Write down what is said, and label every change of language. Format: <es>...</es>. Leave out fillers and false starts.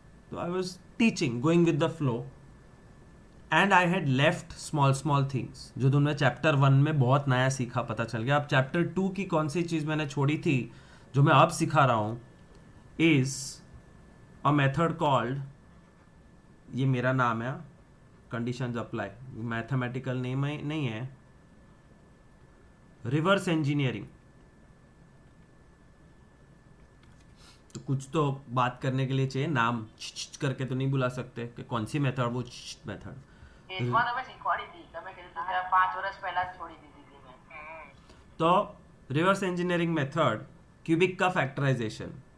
<hi>तो</hi> <en>I was teaching, going with the flow, and I had left small things</en> <hi>जो तुमने chapter 1 में बहुत नया सीखा, पता चल गया. अब चैप्टर 2 की कौन सी चीज़ मैंने छोड़ी थी जो मैं अब सिखा रहा हूँ</hi> <en>is a method called,</en> <hi>ये मेरा नाम है,</hi> <en>conditions apply, mathematical name</en> <hi>नहीं है, रिवर्स इंजीनियरिंग. तो कुछ तो बात करने के लिए चाहिए, नाम करके तो नहीं बुला सकते कि कौन सी मेथड, वो मेथड.</hi> <gu>એજમાં તમે શીખવાડી હતી, તમે કીધું તું કે 5 વર્ષ પહેલા જ છોડી દીધી હતી મેં.</gu> <hi>तो रिवर्स इंजीनियरिंग मेथड, क्यूबिक का फैक्टराइजेशन.</hi>